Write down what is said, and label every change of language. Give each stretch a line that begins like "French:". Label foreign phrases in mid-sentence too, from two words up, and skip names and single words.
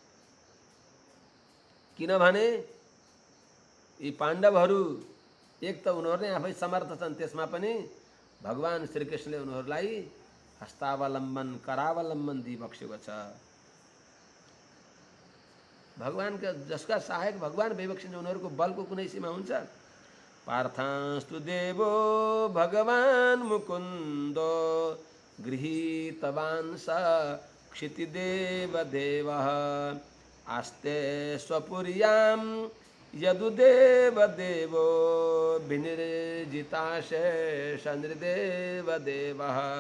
Nepali: किनभने यी पाण्डवहरू एक त उनीहरू नै आफै समर्थ छन्, त्यसमा पनि भगवान श्रीकृष्णले उनीहरूलाई हस्तावलम्बन करावलम्बन दिइबक्सेको छ। भगवानका जसका सहायक भगवान भइबक्सिन्छ उनीहरूको बलको कुनै सीमा हुन्छ?
Sanskrit: पार्थांस्तु देवो भगवान् मुकुन्दो गृहीतवान् स क्षितिदेवदेवः आस्ते स्वपुर्यां यदुदेवदेवो विनिर्जिताशेषनृदेवदेवः।